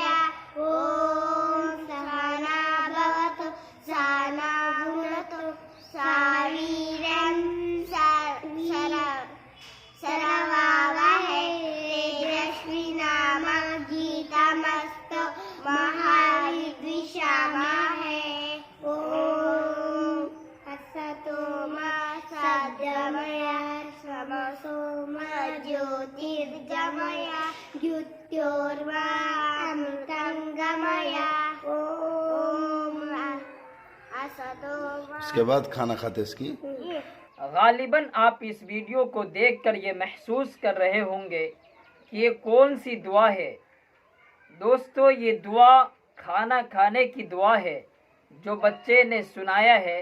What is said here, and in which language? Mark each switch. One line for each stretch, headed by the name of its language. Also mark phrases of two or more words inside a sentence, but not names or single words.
Sanskrit: ॐ सहना भवतु सहना भुनक्तु सरवावहै तेजस्विनामधीतमस्तु मा विद्विषावहै। ॐ असतो मा सद्गमय समसो मा ज्योतिर्गमय मृत्योर्मा अमृतं गमय।
Urdu: اس کے بعد کھانا کھاتے اس کی۔ غالباً آپ اس ویڈیو کو دیکھ کر یہ محسوس کر رہے ہوں گے کہ یہ کون سی دعا ہے۔ دوستو، یہ دعا کھانا کھانے کی دعا ہے جو بچے نے سنایا ہے۔